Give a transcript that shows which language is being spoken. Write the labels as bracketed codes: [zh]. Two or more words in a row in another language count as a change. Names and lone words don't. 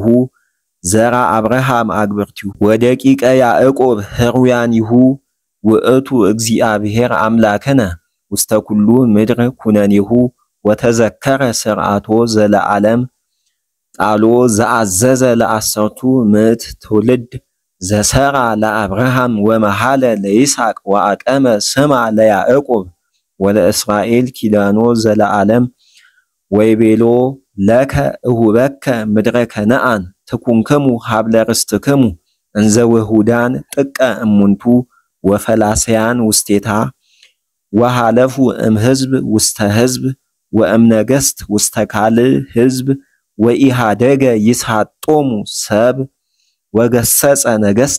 [gez] ዘራ አብርሃም አግብርቲሁ ወደቂቀ ያዕቆብ ህሩያኒሁ ውእቱ እግዚአብሔር አምላከነ ውስተ ኩሉ ምድር ኩነኒሁ ወተዘከረ ስርዓቶ ዘለዓለም ቃሎ ዘአዘዘ ለአሰርቱ ምዕት ትውልድ ዘሰራ ለአብርሃም ወመሃለ ለይስሐቅ ወአቀመ ስማ ለያዕቆብ ወለእስራኤል ኪዳኖ ዘለዓለም ወይቤሎ ለከ እሁበከ ምድረ ከነአን ትኩንክሙ ሀብለ ርስትክሙ እንዘ ውሁዳን ጥቀ እሙንቱ ወፈላስያን ውስቴታ ወሃለፉ እምሕዝብ ውስተ ሕዝብ ወእምነገሥት ውስተ ካልእ ሕዝብ ወኢሃደገ ይስሐጦሙ ሰብ ወገሰጸ ነገሥተ